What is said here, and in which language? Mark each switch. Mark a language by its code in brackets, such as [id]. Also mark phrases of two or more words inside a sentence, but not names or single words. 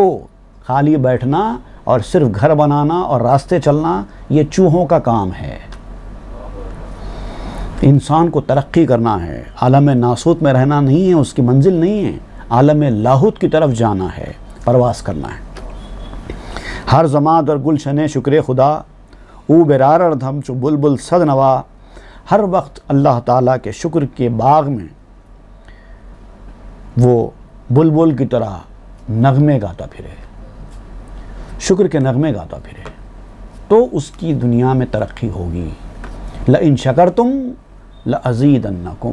[ur] خالی بیٹھنا اور صرف گھر بنانا اور راستے چلنا یہ چوہوں کا کام ہے. انسان کو ترقی کرنا ہے، عالم ناسوت میں رہنا نہیں ہے، اس کی منزل نہیں ہے. عالم لاہوت کی طرف جانا ہے، پرواز کرنا ہے. [fa] ہر زماں در گلشن شکر خدا، او برار اردھم چو بلبل صد نوا. [ur] ہر وقت اللہ تعالیٰ کے شکر کے باغ میں وہ بلبل کی طرح نغمے گاتا پھرے، شکر کے نغمے گاتا پھرے، تو اس کی دنیا میں ترقی ہوگی. [ar] لئن شکرتم لأزیدنکم.